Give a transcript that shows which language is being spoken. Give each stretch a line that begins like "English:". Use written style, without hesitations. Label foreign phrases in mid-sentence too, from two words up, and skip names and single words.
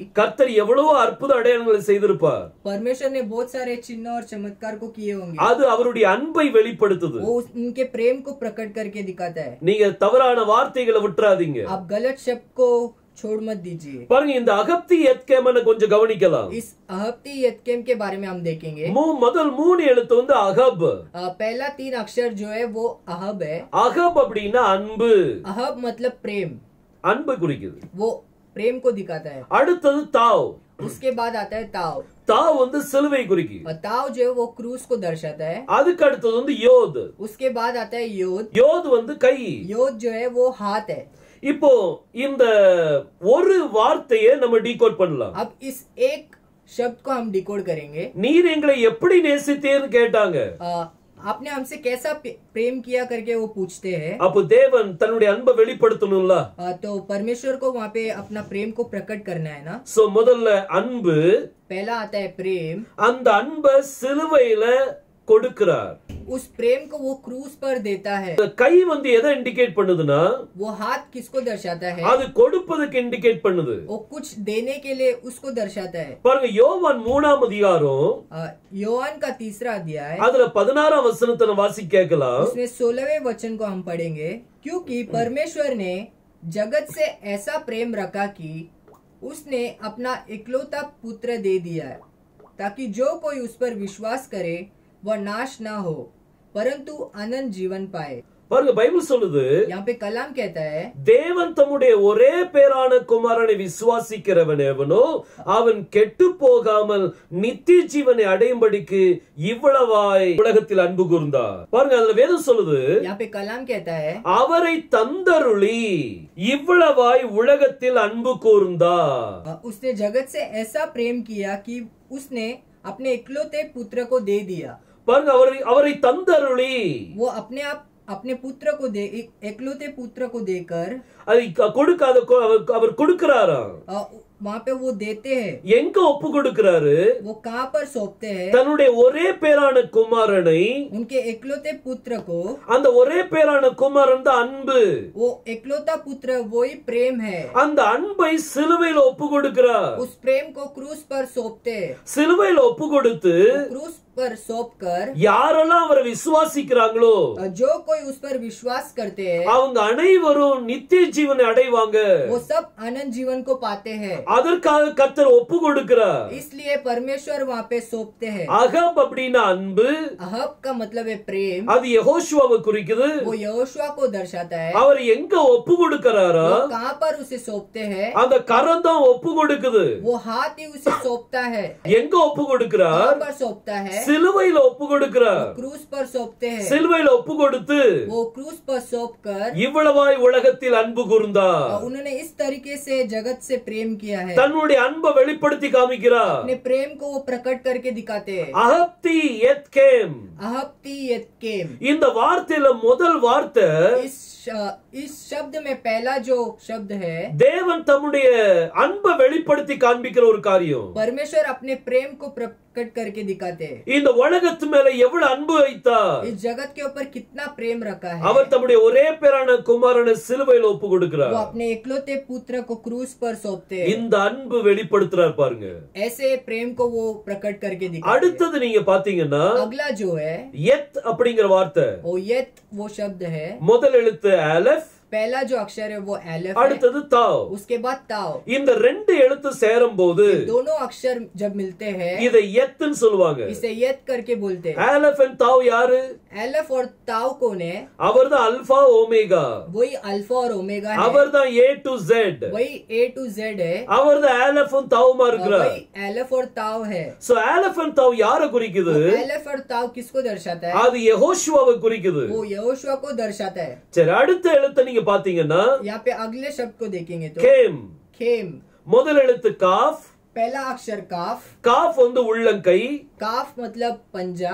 Tamil: கர்த்தர் எவ்வளவு அற்புத அடையாளங்களை செய்திருப்பார்.
Hindi: परमेश्वर ने बहुत सारे चिन्ह और चमत्कार को किए होंगे।
Tamil: அது அவருடைய அன்பை வெளிப்படுத்துது.
Hindi: वो उनके प्रेम को प्रकट करके दिखाता है।
Tamil: நீங்க தவறான வார்த்தைகளை விட்டுறாதீங்க.
Hindi: आप गलत शब्द को छोड़ मत दीजिए।
Tamil: பாருங்க, இந்த அகப்தி யத்கேமனை கொஞ்சம் கவனிக்கலாம்.
Hindi: इस अहप्ति यत्केम के बारे में हम देखेंगे।
Tamil: முதல் 3 எழுத்து வந்து அகப்.
Hindi: पहला 3 अक्षर जो है वो अहब है।
Tamil: அகப் அப்படின்னா அன்பு.
Hindi: अहब मतलब प्रेम,
Tamil: அன்பை குறிக்குது.
Hindi: वो प्रेम को दिखाता है।
Tamil: அடுத்தது தாவ்.
Hindi: उसके बाद आता है ताव।
Tamil: தாவ் வந்து சிலுவை குறிக்குது.
Hindi: और ताव जो है वो क्रूस को दर्शाता है।
Tamil: அதுக்கு அடுத்தது வந்து யோத்.
Hindi: उसके बाद आता है योद।
Tamil: யோத் வந்து கை.
Hindi: योद जो है वो हाथ है।
Tamil: இப்போ இந்த ஒரு வார்த்தையை நம்ம டீகோட் பண்ணலாம்.
Hindi: अब इस एक शब्द को हम डिकोड करेंगे।
Tamil: நீர் எங்களை எப்படி நேசித்தேன்னு கேட்டாங்க.
Hindi: आपने हमसे कैसा प्रेम किया करके वो पूछते हैं।
Tamil: அப்போ தேவன் தன்னுடைய அன்பை வெளிப்படுத்தணும்ல.
Hindi: तो परमेश्वर को वहाँ पे अपना प्रेम को प्रकट करना है ना।
Tamil: சோ முதல்ல அன்பு.
Hindi: पहला आता है प्रेम।
Tamil: அந்த அன்பை சிலுவையில கொடுக்கிறார்.
Hindi: उस प्रेम को वो क्रूस पर देता है।
Tamil: கை வந்து எதை இண்டிகேட் பண்ணுதுன்னா,
Hindi: वो हाथ किसको दर्शाता है?
Tamil: அது கொடுப்பதுக்கு இண்டிகேட் பண்ணுது.
Hindi: वो कुछ देने के लिए उसको दर्शाता है।
Tamil: பாருங்க, யோவான் 3ஆம் அதிகாரம்
Hindi: योहान का 3रा अध्याय,
Tamil: அதுல 16ஆம் வசனத்தை நம்ம வாசிக்க கேட்கலாம்.
Hindi: उसमें 16वें वचन को हम पढ़ेंगे। क्योंकि परमेश्वर ने जगत से ऐसा प्रेम रखा कि उसने अपना इकलौता पुत्र दे दिया, ताकि जो कोई उस पर विश्वास करे वह नाश ना हो परंतु अनंत जीवन पाए।
Tamil: பாருங்க, பைபிள் சொல்லுது,
Hindi: यहाँ पे कलाम कहता है,
Tamil: தேவன் தம்முடைய ஒரே பேரான குமாரனை விசுவாசிக்கிறவன் எவனோ அவன் கெட்டு போகாமல் நித்திய ஜீவனை அடையும்படிக்கு இவ்வளவாய் உலகத்தில் அன்பு கூர்ந்தார். பாருங்க, அதுல வேதம் சொல்லுது,
Hindi: यहाँ पे कलाम कहता है,
Tamil: அவரை தந்தருளி இவ்வளவாய் உலகத்தில் அன்பு கூர்ந்தார்.
Hindi: उसने जगत से ऐसा प्रेम किया कि उसने अपने इकलौते पुत्र को दे दिया।
Tamil: பாருங்க, அவரை தந்தருளி,
Hindi: वो अपने आप अपने पुत्र को दे, इकलौते पुत्र को देकर
Tamil: அதை கொடுக்காத அவர் கொடுக்கிறாராம்.
Hindi: वहाँ पे वो देते हैं।
Tamil: எங்க ஒப்பு கொடுக்கிறாரு?
Hindi: वो कहाँ पर सौंपते हैं?
Tamil: தன்னுடைய ஒரே பேரான குமாரனை,
Hindi: उनके इकलौते पुत्र को।
Tamil: அந்த ஒரே பேரான குமாரன் தான் அன்பு.
Hindi: वो इकलौता पुत्र वही प्रेम है।
Tamil: அந்த அன்பை சிலுவையில ஒப்பு கொடுக்கிறார்.
Hindi: उस प्रेम को क्रूस पर सौंपते हैं।
Tamil: சிலுவையில ஒப்பு கொடுத்து
Hindi: क्रूस पर सौंप कर
Tamil: யாரெல்லாம் அவரை விசுவாசிக்கிறாங்களோ
Hindi: जो कोई उस पर विश्वास करते हैं
Tamil: அவங்க அனைவரும் நித்திய ஜீவனை அடைவாங்க.
Hindi: वो सब अनंत जीवन को पाते हैं।
Tamil: அதற்காக கர்த்தர் ஒப்பு கொடுக்கிறார்.
Hindi: इसलिए परमेश्वर वहाँ पे सौंपते हैं।
Tamil: அகப் அப்படின்னா அன்பு.
Hindi: अहब का मतलब है प्रेम।
Tamil: அது யெகோஷுவாவை குறிக்குது.
Hindi: वो यहोशुआ को दर्शाता है।
Tamil: அவர் எங்க ஒப்பு கொடுக்கிறாரா,
Hindi: वो कहाँ पर उसे सौंपते हैं?
Tamil: அந்த கரம் தான் ஒப்பு கொடுக்குது.
Hindi: वो हाथ ही उसे सौंपता है।
Tamil: எங்க ஒப்பு கொடுக்கிறார்?
Hindi: कहाँ पर सौंपता है?
Tamil: சிலுவையில ஒப்பு கொடுக்கிறார்.
Hindi: क्रूस पर सौंपते हैं,
Tamil: சிலுவையில ஒப்பு கொடுத்து
Hindi: वो क्रूस पर सौंप कर
Tamil: இவ்வளவாய் உலகத்தில் அன்பு கூர்ந்தார்.
Hindi: उन्होंने इस तरीके से जगत से प्रेम किया है,
Tamil: தன்னுடைய அன்பை வெளிப்படுத்தி காமிக்கிறார்.
Hindi: अपने प्रेम को वो प्रकट करके दिखाते हैं।
Tamil: அஹப்தி எத்கேம்,
Hindi: अहप्ति यत्केम,
Tamil: இந்த வார்த்தையில முதல் வார்த்தை
Hindi: इस शब्द में पहला जो शब्द है,
Tamil: தேவன் தம்முடைய அன்பை வெளிப்படுத்தி காண்பிக்கிற ஒரு காரியம்.
Hindi: परमेश्वर अपने प्रेम को प्रकट करके दिखाते हैं।
Tamil: இந்த உலகத்து மேல எவ்வளவு அன்பு வைத்தார்.
Hindi: इस जगत के ऊपर कितना प्रेम रखा है।
Tamil: அவர் தம்முடைய ஒரே பேரான குமாரனை சிலுவையில ஒப்பு கொடுக்கிறார்.
Hindi: वो अपने इकलौते पुत्र को क्रूस पर सौंपते हैं।
Tamil: இந்த அன்பு வெளிப்படுத்துறார் பாருங்க.
Hindi: ऐसे प्रेम को वो प्रकट करके दिखाते हैं।
Tamil: அடுத்தது நீங்க பாத்தீங்கன்னா
Hindi: अगला जो है
Tamil: எத் அப்படிங்கிற வார்த்தை,
Hindi: वो यत वो शब्द है,
Tamil: முதல் எழுத்து அலெஃப்,
Hindi: पहला जो अक्षर है वो एलेफ है,
Tamil: அடுத்தது தாவ்.
Hindi: उसके बाद ताव।
Tamil: இந்த ரெண்டு எழுத்து சேரும் போது
Hindi: दोनों अक्षर जब मिलते हैं
Tamil: இதை எத்னு சொல்லுவாங்க.
Hindi: इसे यत करके बोलते हैं।
Tamil: அலெஃப் and தாவ் யாரு?
Hindi: एलेफ और ताव कौन है?
Tamil: அவர்தான் அல்பா ஓமேகா,
Hindi: वही अल्फा और ओमेगा है,
Tamil: அவர்தான்
English: A to Z,
Hindi: वही
English: A to Z
Hindi: है,
Tamil: அவர்தான் அலெஃபும் தாவுமா இருக்கிறார்.
Hindi: वही एलेफ और ताव है।
Tamil: சோ அலெஃப் and தாவ் யாரை குறிக்குது?
Hindi: एलेफ और ताव किसको दर्शाता है?
Tamil: அது யெகோஷுவாவை குறிக்குது.
Hindi: वो यहोशुआ को दर्शाता है।
Tamil: சரி, அடுத்த எழுத்தை நீங்க பாத்தீங்கன்னா
Hindi: यहाँ पे अगले शब्द को देखेंगे तो
Tamil: கேம்,
Hindi: खेम,
Tamil: முதல் எழுத்து காஃப்,
Hindi: पहला अक्षर काफ,
Tamil: காஃப் வந்து உள்ளங்கை,
Hindi: काफ मतलब पंजा,